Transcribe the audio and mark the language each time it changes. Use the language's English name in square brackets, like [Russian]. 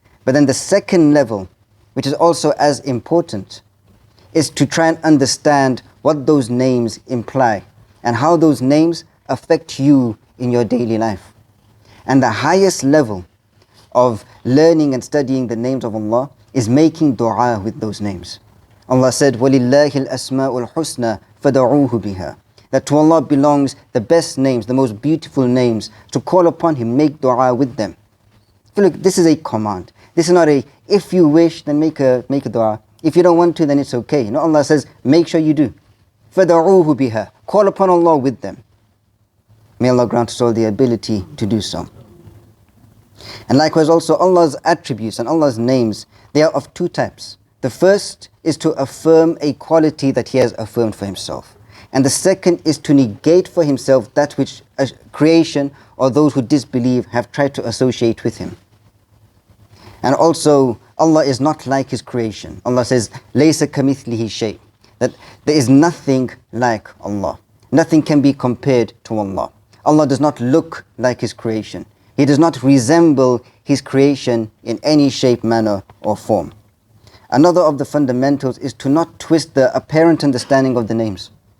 [English] But then the second level, which is also as important, is to try and understand what those names imply and how those names affect you in your daily life. And the highest level of learning and studying the names of Allah is making dua with those names. [Arabic] Allah said, وَلِلَّهِ الْأَسْمَاءُ الْحُسْنَى فَدَعُوهُ بِهَا. [English] That to Allah belongs the best names, the most beautiful names. To call upon Him, make dua with them. Look, this is a command. This is not a, if you wish, then make a dua. If you don't want to, then it's okay. No, Allah says, make sure you do. [Arabic] فَدَعُوهُ بِهَا. [English] Call upon Allah with them. May Allah grant us all the ability to do so. And likewise also Allah's attributes and Allah's names, they are of 2 types. The first is to affirm a quality that He has affirmed for Himself. And the second is to negate for Himself that which creation or those who disbelieve have tried to associate with Him. And also, Allah is not like His creation. [Arabic] Allah says, لَيْسَ كَمِثْلِهِ شَيْءٍ. [English] That there is nothing like Allah. Nothing can be compared to Allah. Allah does not look like His creation. He does not resemble His creation in any shape, manner or form. Another of the fundamentals is to not twist the apparent understanding of the names.